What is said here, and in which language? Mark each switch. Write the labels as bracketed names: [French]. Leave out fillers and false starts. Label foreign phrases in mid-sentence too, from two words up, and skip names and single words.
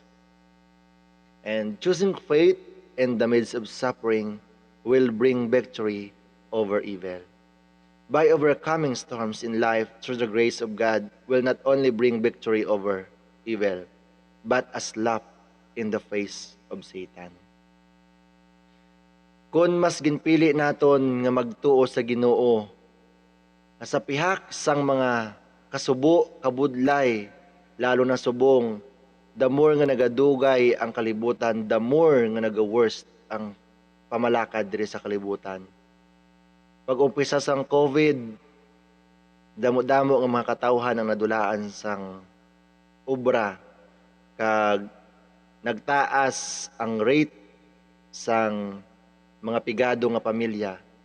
[English] And choosing faith in the midst of suffering will bring victory over evil. By overcoming storms in life through the grace of God will not only bring victory over evil, but a slap in the face of Satan. [Hiligaynon] Kung mas ginpili naton nga magtuo sa Ginoo, nga sa pihak sang mga kasubo, kabudlay, lalo na subong, [English] the more [Hiligaynon] nga nagadugay ang kalibutan, [English] the more [Hiligaynon] nga naga-worst ang pamalakad diri sa kalibutan. Pag umpisa sang COVID, damo-damo ang mga katawhan ang nadulaan sang obra, kag nagtaas ang rate sang mga pigado nga pamilya.